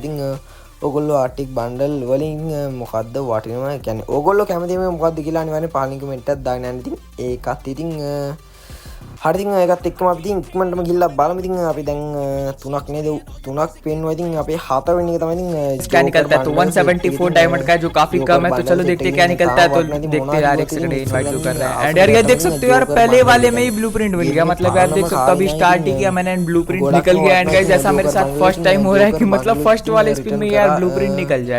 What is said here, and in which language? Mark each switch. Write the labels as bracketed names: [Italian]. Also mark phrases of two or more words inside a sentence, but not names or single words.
[Sinhala] ඉතින් ඔගොල්ලෝ ආර්ටික් බන්ඩල් වලින් මොකද්ද වටිනවා කියන්නේ ඕගොල්ලෝ කැමතිම මොකද්ද කියලා අනිවාර්යෙන් පහලින් කමෙන්ට් එකක් දාගෙන යන්න. ඉතින් ඒකත් ඉතින් හරි. ඉතින් ඒකත් එක්කම අපි ඉතින් ඉක්මනටම ගිහිල්ලා බලමු. ඉතින් අපි දැන් 3ක් නේද 3ක් පෙන්නුවා. ඉතින් අපේ 4 වෙනි එක තමයි इतिन [Hindi] क्या निकलता है. तो 174 डायमंड का है जो काफी कम है. तो चलो देखते हैं क्या निकलता है. तो देखते हैं यार. एक सेकंड इनवाइट जो कर रहा है. एंड यार ये देख सकते हो यार पहले वाले में ही ब्लूप्रिंट मिल गया. मतलब यार देख सकते हो अभी स्टार्ट ही किया मैंने ब्लूप्रिंट निकल गया. [English] and guys [Hindi] ऐसा मेरे साथ [English] first time [Hindi] हो रहा है कि मतलब फर्स्ट वाले स्पिन में यार ब्लूप्रिंट निकल जाए.